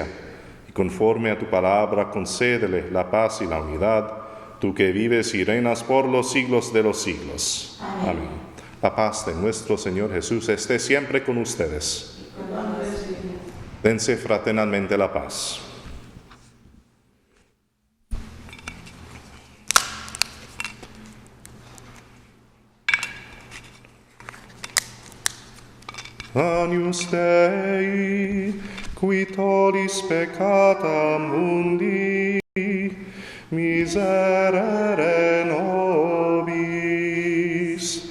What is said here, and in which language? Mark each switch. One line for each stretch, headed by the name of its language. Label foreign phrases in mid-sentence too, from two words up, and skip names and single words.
Spanish: Y conforme a tu palabra, concédele la paz y la unidad, tú que vives y reinas por los siglos de los siglos. Amén. La paz de nuestro Señor Jesús esté siempre con ustedes. Dense fraternalmente la paz.
Latin: Agnus Dei, qui tollis peccata mundi, miserere nobis.